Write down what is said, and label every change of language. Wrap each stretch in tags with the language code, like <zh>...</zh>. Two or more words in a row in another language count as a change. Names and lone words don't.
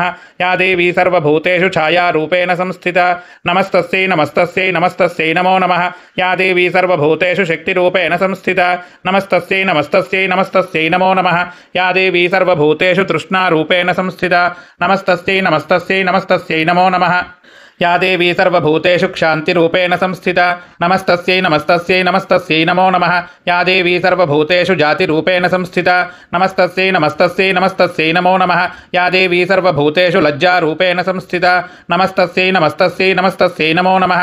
<sa>యా దేవీ సర్వభూతేషు ఛాయారూపేణ సంస్థితా నమస్తస్యై నమస్తస్యై నమస్తస్యై నమో నమః. యా దేవీ సర్వభూతేషు శక్తిరూపేణ సంస్థితా నమస్తస్యై నమస్తస్యై నమస్తస్యై నమో నమః. యా దేవీ సర్వభూతేషు తృష్ణారూపేణ సంస్థితా నమస్తస్యై నమస్తస్యై నమస్తస్యై నమో నమః. या देवी सर्वभूतेषु क्षान्तिरूपेण संस्थिता नमस्तस्यै नमस्तस्यै नमस्तस्यै नमो नमः. या देवी सर्वभूतेषु जातिरूपेण संस्थिता नमस्तस्यै नमस्तस्यै नमस्तस्यै नमो नमः. या देवी सर्वभूतेषु लज्जारूपेण संस्थिता नमस्तस्यै नमस्तस्यै नमस्तस्यै नमो नमः.</sa>